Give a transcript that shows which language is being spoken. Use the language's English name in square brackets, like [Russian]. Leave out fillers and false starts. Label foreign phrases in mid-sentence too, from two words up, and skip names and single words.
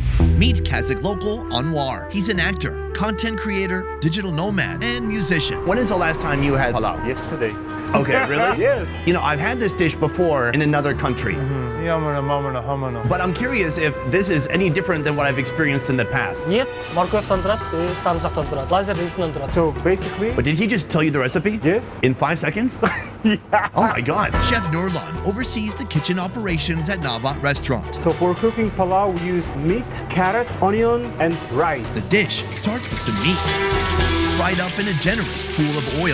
[English] Meet Kazakh local Anuar. He's an actor, content creator, digital nomad, and musician. When is the last time you had palau? Yesterday. Okay, really? Yes. You know, I've had this dish before in another country. But I'm curious if this is any different than what I've experienced in the past. [Kazakh] Ет морковьтан тұрады, самсақтан тұрады, лазер рисінен тұрады. [English] So basically, But did he just tell you the recipe? yes. In 5 seconds? Yeah. Oh my God. Chef Nurlan oversees the kitchen operations at Navat Restaurant. So for cooking palau, we use meat, carrot, onion, and rice. The dish starts with the meat, fried up in a generous pool of oil.